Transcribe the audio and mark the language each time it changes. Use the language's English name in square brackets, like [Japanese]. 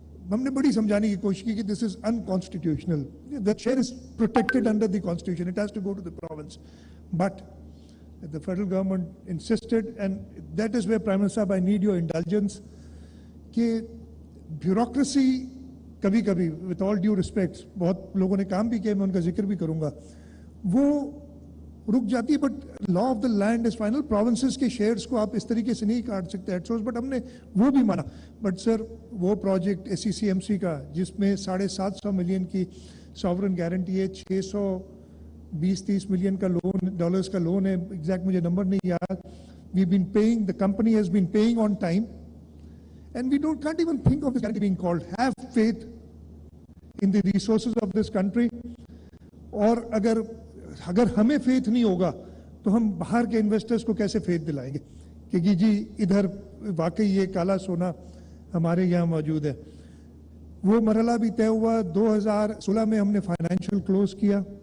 [Urdu] ہم نے بڑی سمجھانے کی کوشش کی کہ [English] this is unconstitutional. The share is protected under the constitution. It has to go to the province. But the federal government insisted, and that is where Prime Minister Sahab, I need your indulgence, کہ bureaucracy [Urdu] کبھی کبھی [English] with all due respect, [Urdu] بہت لوگوں نے کام بھی کیا, میں ان کا ذکر بھی کروں گا, وہ رک جاتی ہے. [English] But law of the land is final. [Urdu] Provinces کے شیئرز کو آپ اس طریقے سے نہیں کاٹ سکتے [English] at source, [Urdu] بٹ ہم نے وہ بھی مانا. بٹ سر وہ پروجیکٹ SCCMC کا جس میں 750 ملین کی ساورن گارنٹی ہے, 620-30 ملین کا لون, ڈالرز کا لون ہے, ایگزیکٹ مجھے نمبر نہیں یاد. [English] We been paying, the company has been paying on time, and we can't even think of this guarantee being called. Have faith in the resources of this country. [Urdu] اور اگر ہمیں faith نہیں ہوگا تو ہم باہر کے انویسٹرز کو کیسے فیتھ دلائیں گے کہ جی ادھر واقعی یہ کالا سونا ہمارے یہاں موجود ہے. وہ مرحلہ بھی طے ہوا. 2016 میں ہم نے فائنینشیل کلوز کیا.